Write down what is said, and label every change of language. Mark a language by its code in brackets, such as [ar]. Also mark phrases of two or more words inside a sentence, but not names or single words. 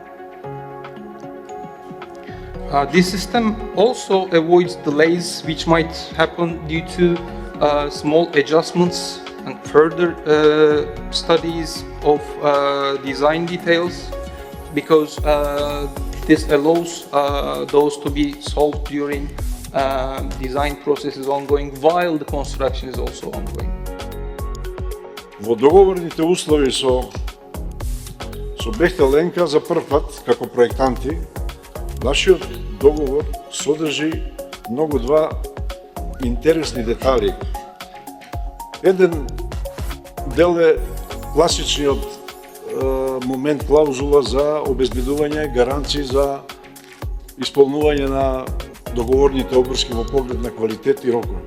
[en] This system also avoids delays which might happen due to small adjustments and further studies of design details, because this allows those to be solved during design process is ongoing while the construction is also ongoing. [mk] Во договорните услови со Со Бехтел Ленка за прв пат, како проектанти, нашиот договор содржи многу два интересни детали. Еден дел е класичниот момент клаузула за обезбедување гаранции за исполнување на договорните обврски во поглед на квалитет и рокови.